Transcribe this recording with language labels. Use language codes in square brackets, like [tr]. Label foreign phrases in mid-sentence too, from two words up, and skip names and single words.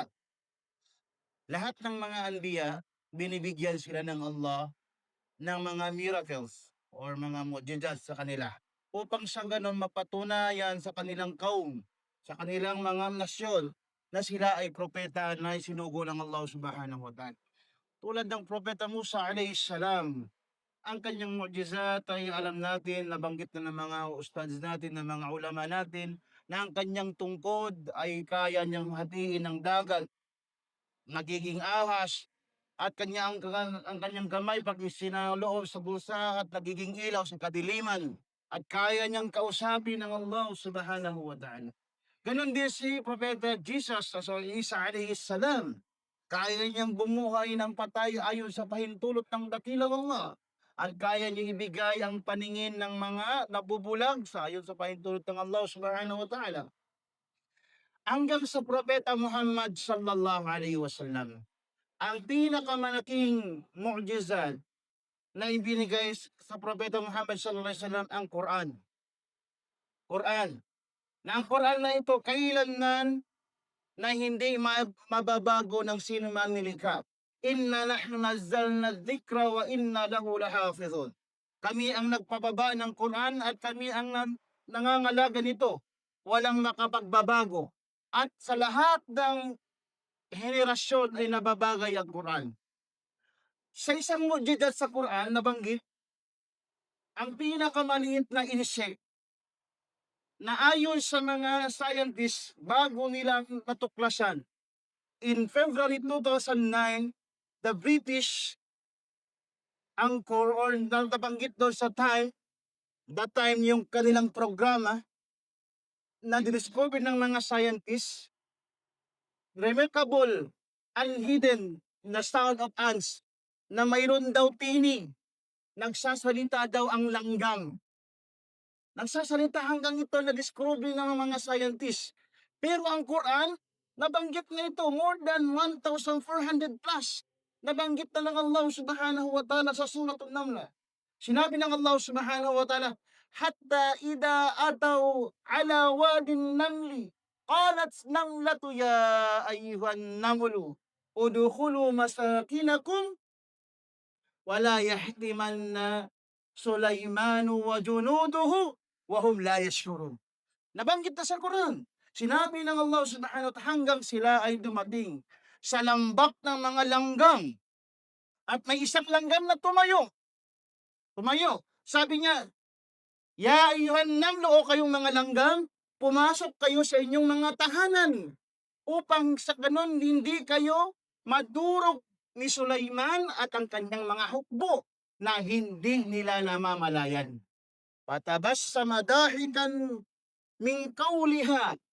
[tl] Lahat ng mga anbiya, binibigyan sila ng Allah ng mga miracles or mga mu'jizat sa kanila upang sa gano'n mapatunayan sa kanilang kaum, sa kanilang mga nasyon na sila ay propeta na isinugo ng [ar] الله سبحانه وتعالى. [tl] Tulad ng propeta Musa [ar] عليه السلام, [tl] ang kanyang mu'jizat ay alam natin, nabanggit na ng mga ustads natin, ng mga ulama natin, na ang kanyang tungkod ay kaya niyang hatiin ng dagat, nagiging ahas, at ang kanyang kamay 'pag isinaloob sa bulsa at nagiging ilaw sa kadiliman, at kaya niyang kausapin ang [ar] الله سبحانه وتعالى. [tl] Gano'n din si Propeta Jesus o Isa [ar] عليه السلام. [tl] Kaya niyang bumuhay ng patay ayon sa pahintulot ng dakilang Allah, at kaya niyang ibigay ang paningin ng mga nabubulag sa ayon sa pahintulot ng [ar] الله سبحانه وتعالى. [tl] Hanggang sa Propeta Muhammad [ar] صلى الله عليه وسلم, [tl] ang pinakamalaking mu'jizat na ibinigay sa Propeta Muhammad [ar] صلى الله عليه وسلم [tl] ang Quran. Quran. Na ang Quran na ito kailanman na hindi mababago ng sino man nilikha. [ar] إنا نحن نزلنا الذكر وإنا له لحافظون. [tl] Kami ang nagpababa ng Quran at kami ang nangangalaga nito. Walang makapagbabago. At sa lahat ng henerasyon ay nababagay ang Quran. Sa isang mu'jizat sa Quran nabanggit ang pinakamaliit na insect na ayon sa mga scientists bago nilang natuklasan. [en] In February 2009, the British anchor [tl] or nabanggit doon sa [en] that time [tl] yung kanilang programa na discover ng mga scientists, [en] remarkable and hidden [tl] na [en] sound of ants [tl] na mayroon daw tinig. Nagsasalita daw ang langgam. Nagsasalita hanggang ito na-discover ng mga scientists. Pero ang Quran, nabanggit na ito [en] more than 1,400 plus. [tl] Nabanggit na ng [ar] الله سبحانه وتعالى [tl] sa Surah An-Naml. Sinabi ng [ar] الله سبحانه وتعالى حتى إذا أتوا على واد النمل قالت نملة يا أيها النمل ادخلوا مساكنكم لا يحطمنكم سليمان وجنوده وهم لا يشعرون. [tl] Nabanggit na sa Quran. Sinabi ng [ar] الله سبحانه وتعالى [tl] hanggang sila ay dumating sa lambak ng mga langgam, at may isang langgam na tumayo. Tumayo. Sabi niya, [ar] يا أيها النمل, [tl] o kayong mga langgam, pumasok kayo sa inyong mga tahanan upang sa ganun hindi kayo madurog ni Sulaiman at ang kanyang mga hukbo na hindi nila namamalayan. [ar] فتبسم ضاحكا من قولها.